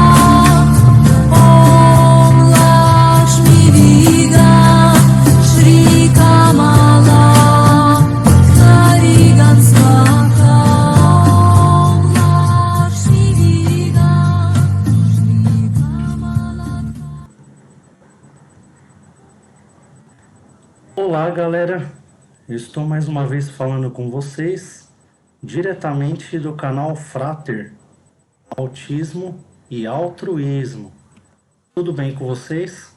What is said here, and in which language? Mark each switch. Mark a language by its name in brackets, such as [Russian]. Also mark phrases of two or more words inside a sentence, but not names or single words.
[Sanskrit] ॐ लक्ष्मी विगन श्री कमला हरिगन स्वाहा. ॐ लक्ष्मी विगन श्री कमला. [Portuguese] Olá, galera. Eu estou mais uma vez falando com vocês diretamente do canal Frater, Autismo e Altruísmo. Tudo bem com vocês?